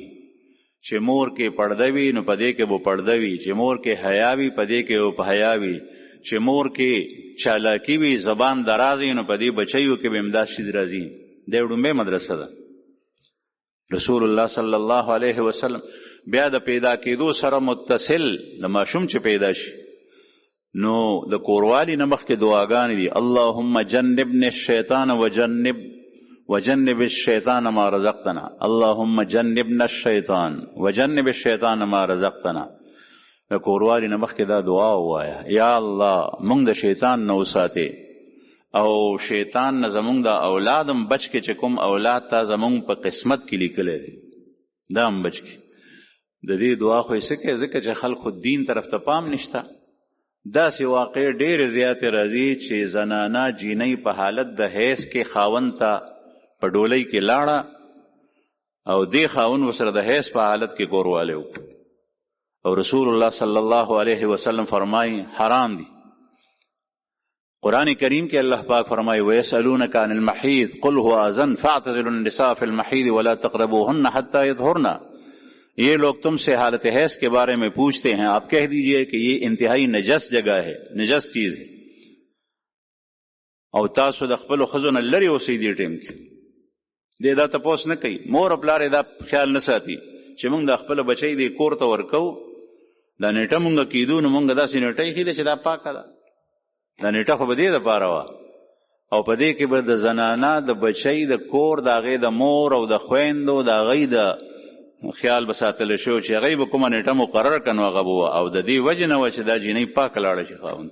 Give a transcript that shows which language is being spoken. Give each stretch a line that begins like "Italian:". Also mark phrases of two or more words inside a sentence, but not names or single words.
Pashto: چې مور کې پرده وي نو په دې کې به پرده وي، چې مور کې حیا وي په دې کې به په حیا وي، چې مور کې چالاکي وي زبان دراز وي نو په دې بچیو کې به همدا شیز راځي. دا ړومبۍ مدرسه ده.
Arabic: رسول الله صلی الله علیه وسلم
Pashto: بیا د پیدا کېدو سره متصل د ماشوم چې پیدا شي نو د کوروالي نه مخکې دعاګانې دي.
Arabic: اللهم جنبنا الشیطان وجنب الشیطان ما رزقتنا، اللهم جنبنا الشیطان وجنب الشیطان ما رزقتنا.
Pashto: د کوروالي نه مخکې دا دعا ووایه، یا الله مونږ د شیطان نه وساتې او شیطان نه زمونږ د اولادم بچ کې، چې کوم اولاد ته زمونږ په قسمت کې لیکلی دی دا هم بچ کې. د دې دعا خو یې څه کوي ځکه چې خلکو دین طرف ته پام نشته. داسې واقع ډېرې زیاتې راځي چې زنانه جینۍ په حالت د حیض کې خاوند ته په ډولۍ کې لاړه او دې خاوند ورسره د حیض په حالت کې کوروالی وکړو، او
Arabic: رسول الله صلی الله علیه وسلم
Pashto: فرمایي حرام دي. قرآن کریم کې الله پاک فرمایي
Arabic: وَيَسْأَلُونَكَ عَنِ الْمَحِيضِ قُلْ هُوَ أَذًى فَاعْتَزِلُوا النِّسَاءَ فِي الْمَحِيضِ وَلَا تَقْرَبُوهُنَّ حَتَّى يَطْهُرْنَ.
Urdu: یہ لوگ تم سے حالت حیض کے بارے میں پوچھتے ہیں، آپ کہہ دیجئے کہ یہ انتہائی نجس جگہ ہے، نجس چیز ہے،
Pashto: او تاسو د خپلو ښځو نه لرې اوسئ دې ټیم کې. دې دا تپوس نه کوي، مور او پلار یې دا خیال نه ساتي چې موږ د خپله بچی دې کور ته ورکوو، دا نیټه مونږ کېدو نو مونږ داسې نیټه ایښې ده چې دا پاکه ده. دا نیټه خو به دې دپاره وه، او په دې کې به د زنانه د بچی د کور د هغې د مور او د خویندو د هغې د خیال به ساتلی شو چې هغې به کومه نیټه مقرر کړه نو هغه به وه، او د دې وجې نه وه چې دا جینۍ پاکه لاړه شي خاوند.